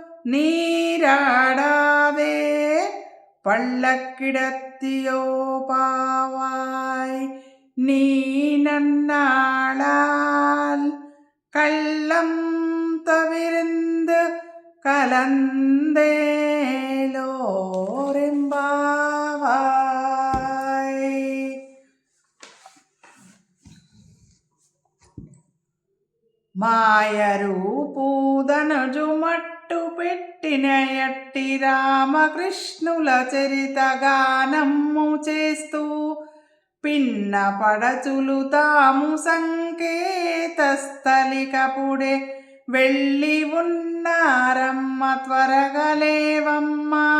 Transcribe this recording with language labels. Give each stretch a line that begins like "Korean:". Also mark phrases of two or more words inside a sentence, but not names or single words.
Tamil: நீராடாதே பள்ளக்கிடத்தியோ பாவாய் நீ நன்னாளால் கள்ளம் தவிர்ந்து கலந்தேலோரெம்பாவாய்.
Telugu: మాయరూపూదనుజు మట్టు పెట్టిన ఎట్టి రామకృష్ణుల చరితగానమ్ము చేస్తూ పిన్న పడచులు తాము సంకేతస్థలికపుడే వెళ్ళి ఉన్నారమ్మ త్వరగలేవమ్మా.